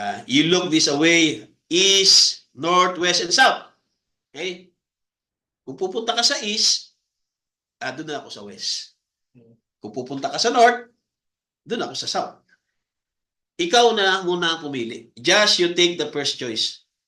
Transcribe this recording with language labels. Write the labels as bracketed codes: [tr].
[en] You look this away, east, north, west, and south. Okay? [tl] Kung pupunta ka sa east, doon na ako sa west. Kung pupunta ka sa north, doon ako sa south. Ikaw na muna ang pumili. [en] Just you take the first choice.